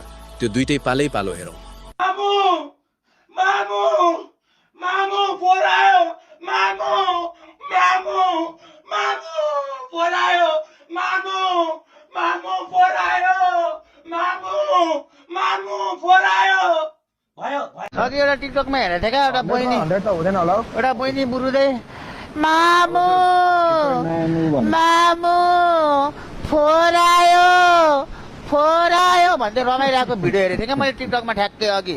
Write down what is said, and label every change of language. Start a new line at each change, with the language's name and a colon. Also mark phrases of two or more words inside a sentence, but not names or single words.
Nepali: त्यो दुईटै पालै पालो हेरौं। मामू मामू मामू फोर आयो मामू मामू मामू फोर आयो मामू मामू फोर आयो मामू मामू फोर आयो भयो अघि एउटा टिकटकमा हेरेको थिएँ क्या, एउटा बहिनी एउटा बहिनी बुरुदै मामु मामु फोर आयो भन्दै रमाइरहेको भिडियो हेरेको थिएँ क्या मैले टिकटकमा ठ्याक्कै अघि।